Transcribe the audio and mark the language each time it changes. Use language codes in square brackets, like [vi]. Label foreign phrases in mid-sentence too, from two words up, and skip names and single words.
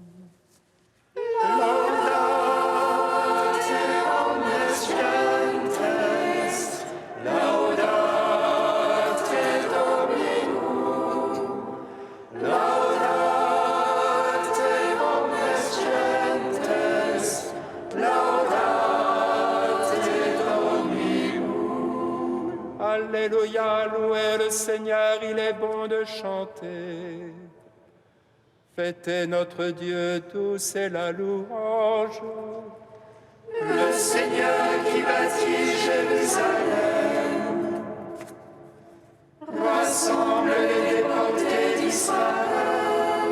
[la] Laudate omnes gentes, laudate Dominum. Laudate omnes gentes, laudate Dominum. [fr] Alléluia, louez le Seigneur, il est bon de chanter. Fêtez notre Dieu tous et la louange. Le Seigneur qui bâtit Jérusalem rassemble les déportés d'Israël.